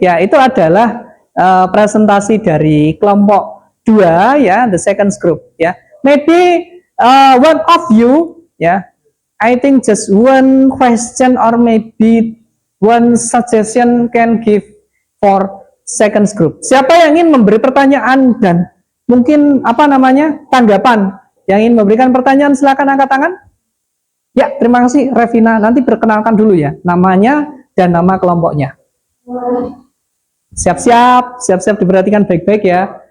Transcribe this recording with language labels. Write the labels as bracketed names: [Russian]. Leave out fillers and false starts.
[Indonesian] Ya, itu adalah presentasi dari kelompok 2 ya, [English] the second group [Indonesian] ya. [English] Maybe one of you ya, I think just one question or maybe one suggestion can give for second group. [Indonesian] Siapa yang ingin memberi pertanyaan dan mungkin apa namanya tanggapan? Yang ingin memberikan pertanyaan silakan angkat tangan. Ya, terima kasih Revina. Nanti perkenalkan dulu ya namanya dan nama kelompoknya. Siap-siap, siap-siap diperhatikan baik-baik ya.